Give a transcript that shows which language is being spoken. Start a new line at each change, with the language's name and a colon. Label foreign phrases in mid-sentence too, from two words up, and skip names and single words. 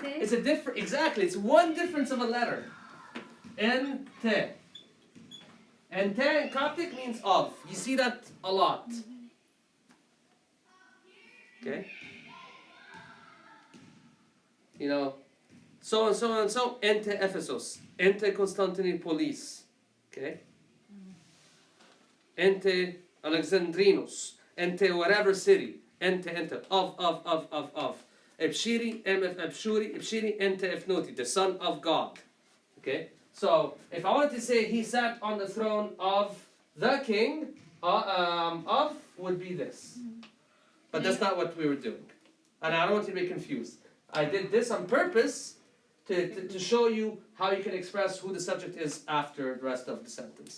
English: it's a different, exactly, it's one difference of a letter. Ente. Ente in Coptic means of. You see that a lot. Okay? You know, so and so and so,
Coptic: Ente Ephesus, Ente Constantinopolis. Okay?
English: Ente Alexandrinus, Ente whatever city, Ente, of.
Coptic: Ebshiri, Ebshiri, Ente Efnoti,
English: the son of God. Okay? So, if I wanted to say he sat on the throne of the king, of would be this. But that's not what we were doing. And I don't want you to be confused. I did this on purpose to show you how you can express who the subject is after the rest of the sentence.